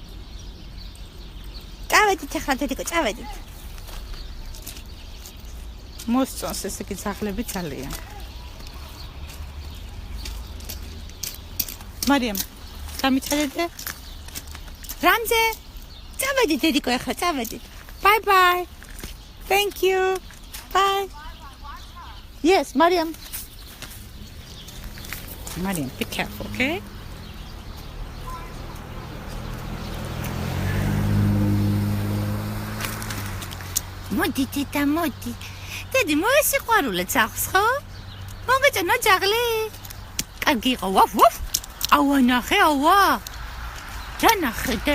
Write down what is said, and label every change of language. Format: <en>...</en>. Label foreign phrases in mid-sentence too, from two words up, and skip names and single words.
<ka>წავედით ახლა დედიკო, წავედით. მოსწონს ესე იგი ძაღლები ძალიან. მარიამ, გამიწადე? რამზე? წავედით დედიკო ახლა, წავედით.</ka> <en>Bye. Thank you. Bye. Yes, Mariam. Be careful, okay?</en> <ka>მოდი თითა მოდი. დედი მოესიყვარულე ძაღლს ხო? მოგეწონა ძაღლი? კარგი იყო. ვუფ. აუა ნახე. რა ნახე დე?</ka>